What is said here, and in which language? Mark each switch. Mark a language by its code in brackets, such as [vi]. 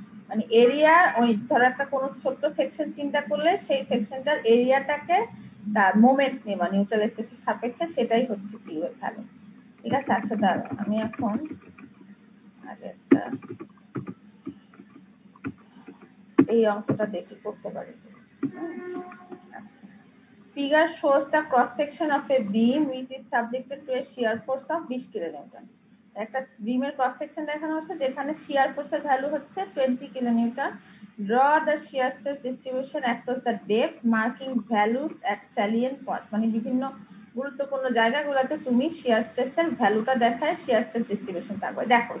[bn] মানে এরিয়া, ওই ধরো একটা কোনো ছোট্ট সেকশন চিন্তা করলে সেই সেকশনটার এরিয়াটাকে তার মোমেন্ট নেওয়া নিউট্রাল এক্সিসের সাপেক্ষে, সেটাই হচ্ছে কিউ এর ভ্যালু। ঠিক আছে, আচ্ছা দাঁড়াও আমি এখন আগে একটা এই অঙ্কটা দেখি করতে পারি। [en] Figure shows the cross section of a beam which is subjected to a shear force of 20 kilonewton. [bn] একটা বিমের ক্রস সেকশন দেখানো হচ্ছে যেখানে শিয়ার ফোর্সের ভ্যালু হচ্ছে 20 kilonewton. [en] Draw the shear stress distribution across the depth marking values at salient point. [bn] মানে বিভিন্ন গুরুত্বপূর্ণ জায়গাগুলোতে তুমি শিয়ার স্ট্রেসের ভ্যালুটা দেখায় শিয়ার স্ট্রেস ডিস্ট্রিবিউশন তারপরে দেখো।